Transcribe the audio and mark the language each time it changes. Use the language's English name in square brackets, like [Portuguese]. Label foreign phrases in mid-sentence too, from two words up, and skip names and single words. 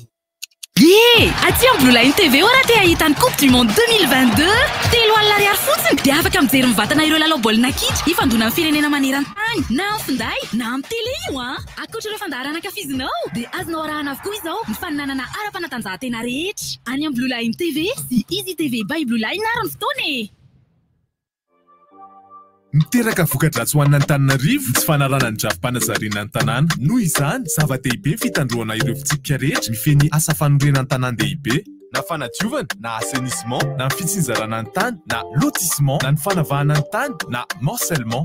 [Malagasy] Aty amin'ny Blue Line TV ora te ahitany Coupe du Monde 2022 telo alina ariary fotsiny dia afaka mijery mivantana ireo lalao baolina kitra ifandona amin'ny firenena maneran-tany na amin'ny finday na amin'ny tele io akoatra ireo fandaharana ankafizinao dia azonao arahana avokoa izao ny faninanana ara-panatanjahantena rehetra any amin'ny Blue Line TV sy Easy TV by Blue Line ary ny fotoana miteraka voka-dratsy ho an'ny Antananarivo tsy fanarana ny drafi-panazarena ny tanàna. Noho izany, zava-dehibe fitandroana ireo fitsipika rehetra mifeny asa fanorenana ny tanàn-dehibe. Na fanadiovana, na assainissement, na fitsinjarana ny tany, na lotissement, na ny fanavahana ny tany, na morcellement.